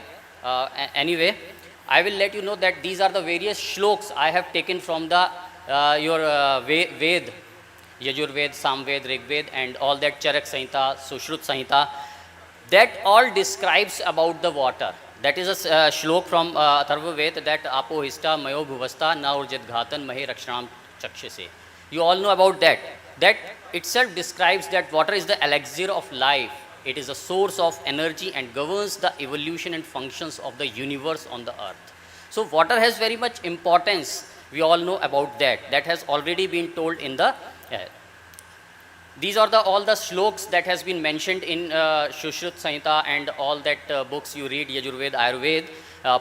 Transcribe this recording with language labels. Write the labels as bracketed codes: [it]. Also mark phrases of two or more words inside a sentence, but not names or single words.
[en] Anyway, I will let you know that these are the various shloks I have taken from the your Ved, Yajurved, Samved, Rigved, and all that Charak Samhita, Sushrut Samhita. That all describes about the water. That is a shlok from Atharva Ved that [sa] आपो हिष्ठा मयो भुवस्ता न ऊर्जित घटन महे रक्षणम् चक्षसे. [en] You all know about that. That itself describes that water is the elixir of life. It is a source of energy and governs the evolution and functions of the universe on the earth. So water has very much importance. We all know about that. That has already been told in the these are all the shloks that has been mentioned in Sushrut Samhita and all that books you read, Yajurved, Ayurved.